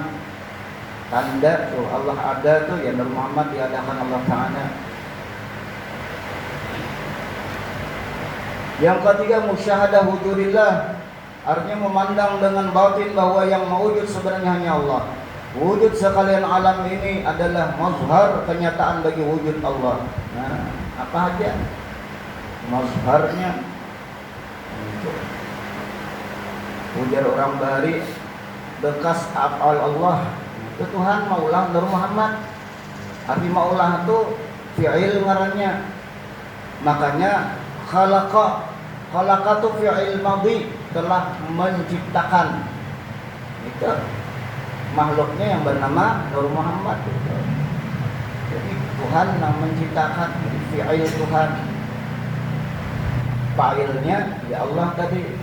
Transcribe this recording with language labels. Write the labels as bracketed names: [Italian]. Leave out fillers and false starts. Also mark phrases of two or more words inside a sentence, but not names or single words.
[Indonesian] Tanda tuh Allah ada tuh ya Nur Muhammad, diadakan Allah Ta'ala. Yang ketiga, [Arabic] مشاهدة وجود الله, [Indonesian] artinya memandang dengan batin bahwa yang mewujud sebenarnya hanya Allah. Wujud sekalian alam ini adalah mazhar kenyataan bagi wujud Allah. Nah, apa aja mazharnya? [Banjar] Ujar orang Bahari, bekas [Arabic] أفعال الله [Banjar] itu Tuhan maulah Nur Muhammad. Arti maulah itu fi'il ngarannya. [Indonesian] Makanya khalaqa itu [Arabic] فعل ماضي, [Indonesian] telah menciptakan. Itu makhluknya yang bernama Nur Muhammad. Jadi Tuhan yang menciptakan, fi'il Tuhan, fa'ilnya ya Allah tadi.